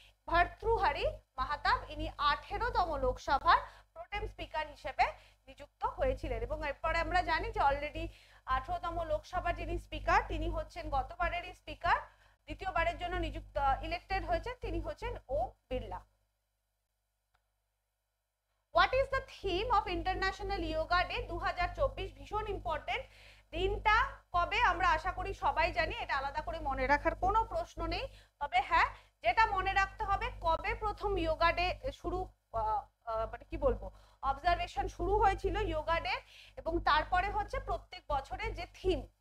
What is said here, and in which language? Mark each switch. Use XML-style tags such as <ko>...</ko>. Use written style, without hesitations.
<bn>ভর্তৃহরি মাহাতাব ইনি 18তম লোকসভার প্রোটেম স্পিকার হিসেবে নিযুক্ত হয়েছিলেন। এবং এরপরে আমরা জানি যে অলরেডি 18তম লোকসভার যিনি স্পিকার তিনি হচ্ছেন গতবারেরই স্পিকার, দ্বিতীয়বারের জন্য নিযুক্ত ইলেক্টেড হয়েছেন, তিনি হচ্ছেন Om Birla.</bn> <en>What is the theme of International Yoga Day 2024?</en> <bn>ভীষণ ইম্পর্টেন্ট। দিনটা কবে আমরা আশা করি সবাই জানি, এটা আলাদা করে মনে রাখার কোনো প্রশ্ন নেই। তবে হ্যাঁ, যেটা মনে রাখতে হবে কবে প্রথম যোগা ডে শুরু, মানে কি বলবো, অবজারভেশন শুরু হয়েছিল যোগা ডে, এবং তারপরে হচ্ছে প্রত্যেক বছরের যে থিম।</bn>